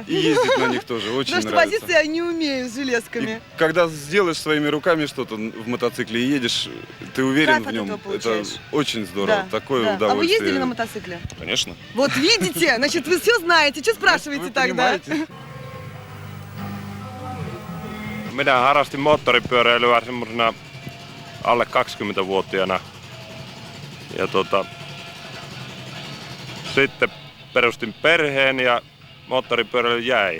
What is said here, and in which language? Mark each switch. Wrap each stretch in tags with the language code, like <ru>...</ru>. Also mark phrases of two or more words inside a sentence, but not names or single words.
<ru>И ездить на них тоже очень Потому что нравится. возиться я не умею с железками. И когда сделаешь своими руками что-то в мотоцикле и едешь, ты уверен в нем. Это очень здорово, такое удовольствие. А вы ездили на мотоцикле? Конечно. Вот видите, значит вы все знаете. Что спрашиваете тогда?</ru> <fi>Minä harrastin moottoripyöräilyä semmoisena alle 20-vuotiaana. Ja sitten perustin perheen ja moottoripyöräily jäi.</fi>